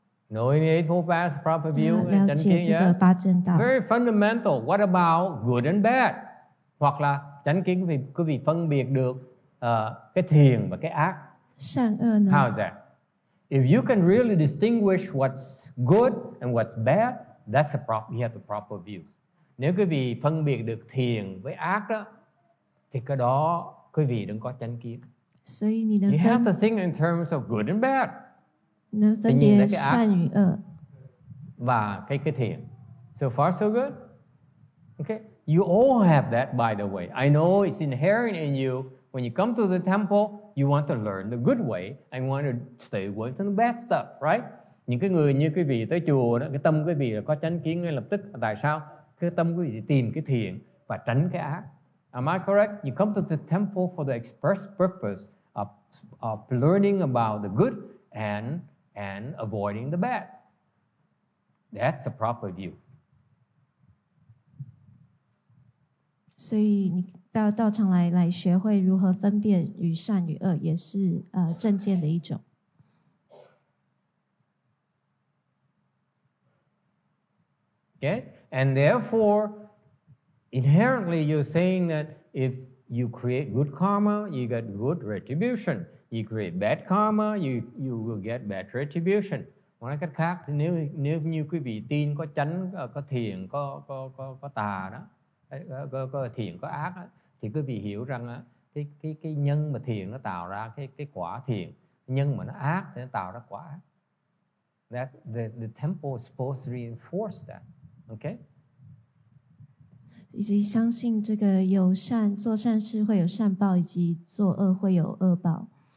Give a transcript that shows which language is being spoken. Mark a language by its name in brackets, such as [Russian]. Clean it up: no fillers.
[English] Knowing the Eightfold Path is proper view. [Chinese] 了解这个八正道。 [English] Very fundamental. What about good and bad? [Vietnamese] Hoặc là chánh kiến quý vị phân biệt được cái thiện và cái ác. [Chinese] 善恶呢？ [English] How is that? If you can really distinguish what's good and what's bad, you have the proper view. [Vietnamese] Nếu quý vị phân biệt được thiện với ác đó, thì cái đó quý vị đừng có chánh kiến. [Chinese] 所以你能 [English] You have to think in terms of good and bad. [Chinese] 能分别善与恶 [Vietnamese] và cái thiện. [English] So far so good. Okay. You all have that, by the way. I know it's inherent in you. When you come to the temple, you want to learn the good way and want to stay away from the bad stuff, right? [Vietnamese] Những cái người như quý vị tới chùa đó, cái tâm quý vị là có chánh kiến ngay lập tức. Tại sao? Cái tâm quý vị tìm cái thiện và tránh cái ác. [English] Am I correct? You come to the temple for the express purpose of learning about the good and avoiding the bad. That's a proper view. [Chinese] 所以你到道场来学会如何分辨与善与恶，也是正见的一种。 [English] Okay? And therefore, inherently you're saying that if you create good karma, you get good retribution. You create bad karma, you will get bad retribution. [Vietnamese] Nói cách khác, nếu như quý vị tin có chánh, có thiện, có tà đó, có thiện có ác đó, thì quý vị hiểu rằng cái nhân mà thiện nó tạo ra cái quả thiện, nhân mà nó ác thì nó tạo ra quả ác. [English] That the temple is supposed to reinforce that. Okay? [Chinese] 以及相信这个有善做善事会有善报，以及做恶会有恶报。